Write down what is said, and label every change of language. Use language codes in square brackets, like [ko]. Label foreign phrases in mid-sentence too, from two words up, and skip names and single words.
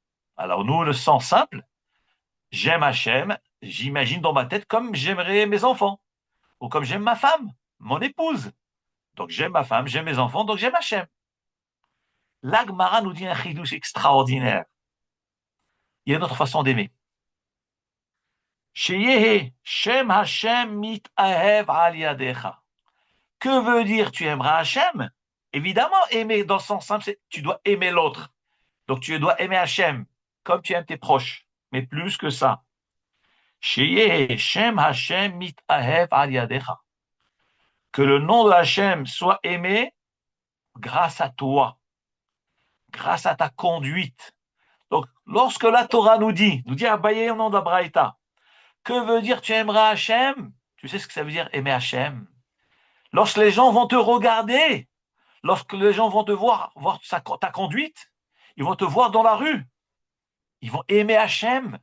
[fr] Alors nous, le sens simple, j'aime Hachem, j'imagine dans ma tête comme j'aimerais mes enfants. Ou comme j'aime ma femme, mon épouse. Donc j'aime ma femme, j'aime mes enfants, donc j'aime Hachem. La Gemara nous dit un chidouche extraordinaire. Il y a une autre façon d'aimer. [he] שיהא שם השם מתאהב על ידך. [fr] Que veut dire tu aimeras Hachem? Évidemment, aimer dans le sens simple, c'est tu dois aimer l'autre. Donc tu dois aimer Hachem, comme tu aimes tes proches. Mais plus que ça. [he] שיהא שם השם מתאהב על ידך. [fr] Que le nom de Hachem soit aimé grâce à toi, grâce à ta conduite. Donc, lorsque la Torah nous dit Abaye au nom d'Abraïta, que veut dire tu aimeras Hachem? Tu sais ce que ça veut dire aimer Hachem? Lorsque les gens vont te regarder, lorsque les gens vont te voir ta conduite, ils vont te voir dans la rue, ils vont aimer Hachem.